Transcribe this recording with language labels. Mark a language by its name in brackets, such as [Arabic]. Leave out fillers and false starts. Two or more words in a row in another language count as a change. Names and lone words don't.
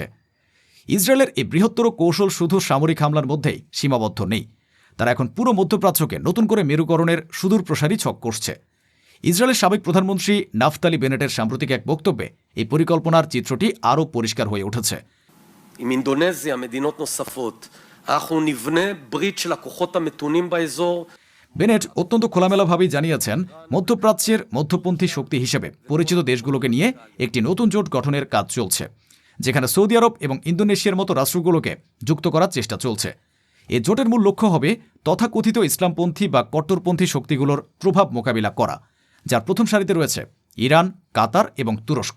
[Bangla] ইসরায়েলের এই বৃহত্তর কৌশল শুধু সামরিক হামলার মধ্যেই সীমাবদ্ধ নেই, তারা এখন পুরো মধ্যপ্রাচ্যকে নতুন করে মেরুকরণের সুদূর প্রসারী ছক কষছে। ইসরায়েলের সাবেক প্রধানমন্ত্রী নাফতালি বেনেটের সাম্প্রতিক এক বক্তব্যে এই পরিকল্পনার চিত্রটি আরও পরিষ্কার হয়ে উঠেছে। [Hebrew] עם אינדונזיה, מדינות נוספות, אנחנו נבנה ברית של הכוחות המתונים באזור. [Bangla] বেনেট অত্যন্ত খোলামেলাভাবেই জানিয়েছেন, মধ্যপ্রাচ্যের মধ্যপন্থী শক্তি হিসেবে পরিচিত দেশগুলোকে নিয়ে একটি নতুন জোট গঠনের কাজ চলছে, যেখানে সৌদি আরব এবং ইন্দোনেশিয়ার মতো রাষ্ট্রগুলোকে যুক্ত করার চেষ্টা চলছে। এই জোটের মূল লক্ষ্য হবে তথাকথিত ইসলামপন্থী বা কট্টরপন্থী শক্তিগুলোর প্রভাব মোকাবিলা করা, যার প্রথম সারিতে রয়েছে ইরান, কাতার এবং তুরস্ক।